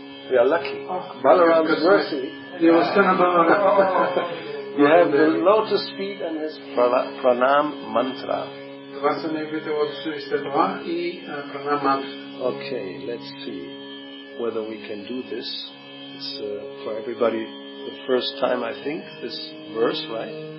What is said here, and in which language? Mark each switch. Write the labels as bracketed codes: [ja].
[en] We are lucky. Balaram's mercy. You have the lotus feet and his pranam mantra. [bg] Това са неговите лотосови стъпала и пранам мантра. [en] Okay, let's see whether we can do this. It's for everybody the first time, I think, this verse, right?